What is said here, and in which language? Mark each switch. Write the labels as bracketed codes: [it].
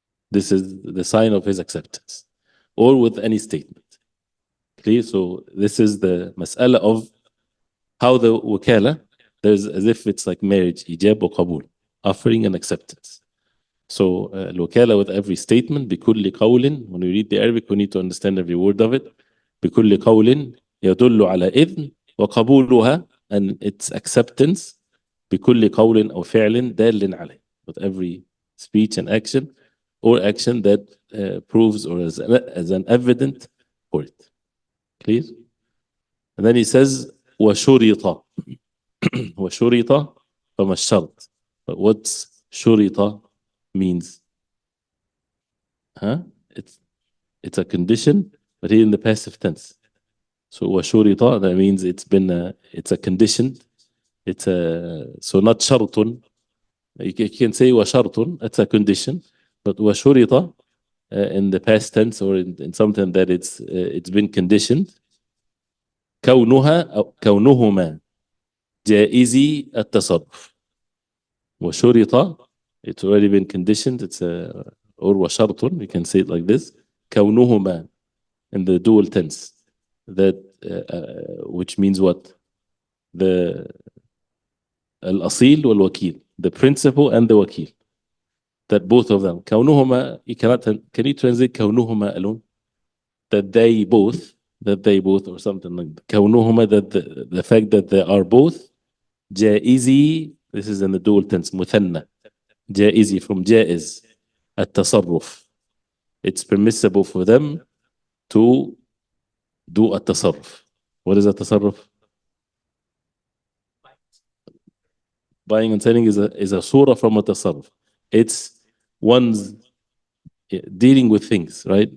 [en] This is the sign of his acceptance. Or with any statement. Clear? So this is the mas'ala of how the wakala, there's as if it's like marriage, ijab or qabul, offering and acceptance. So wakala with every statement, [ar] بكل قول, [en] when we read the Arabic, we need to understand every word of it. [ar] بكل قول يدل على إذن وقبولها, [en] and its acceptance. [ar] بكل قول أو فعل دال عليه, [en] with every speech and action, or action that proves or as an evidence for it. Clear? And then he says وشرط. [ar] وشرط فما الشرط. [en] But what's شرط means? It's a condition, but here in the passive tense. So وشرط, that means it's a condition. So not شرط. You can say وشرط, that's a condition. But وشرط in the past tense, or in something that it's been conditioned. [ar] كونها أو كونهما جائزي التصرف. وشرط [en] It's already been conditioned. It's a urwa shartun. You can say it like this. كونهما in the dual tense. That which means what? The al-asil wal-wakil. The principal and the wakil. That both of them. كونهما, you cannot, can you translate كونهما alone? That they both, or something like that. كونهما, that the fact that they are both جائزي, this is in the dual tense, مثنى. [ar] جائزي from جائز, التصرف. [en] It's permissible for them to do التصرف. What is التصرف? Buying and selling is a surah from التصرف. It's one's dealing with things, right?